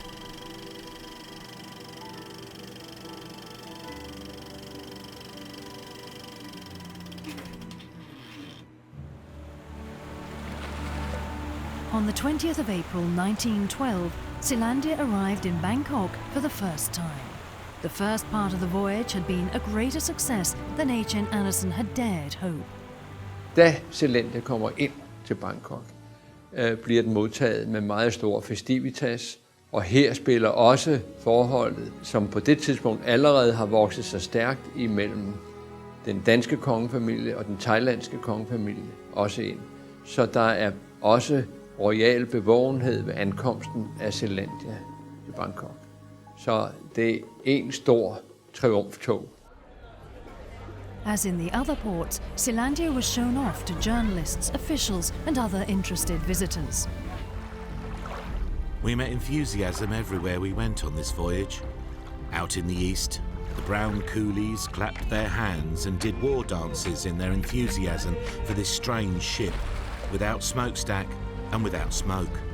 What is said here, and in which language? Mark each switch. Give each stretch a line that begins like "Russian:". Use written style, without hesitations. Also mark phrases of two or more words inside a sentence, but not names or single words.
English: On the 20th of April 1912, Sealandia arrived in Bangkok for the first time. The first part of the voyage had been a greater success than H.N. Andersen had dared hope.
Danish: Da Sealandia kommer ind til Bangkok, bliver den modtaget med meget stor festivitas, og her spiller også forholdet, som på det tidspunkt allerede har vokset sig stærkt imellem den danske kongefamilie og den thailandske kongefamilie, også ind. Så der er også royal bevågenhed ved ankomsten af Sealandia i Bangkok. Så det er en stor triumftog.
English: As in the other ports, Sealandia was shown off to journalists, officials and other interested visitors. We met enthusiasm everywhere we went on this voyage. Out in the east, the brown coolies clapped their hands and did war dances in their enthusiasm for this strange ship, without smokestack and without smoke.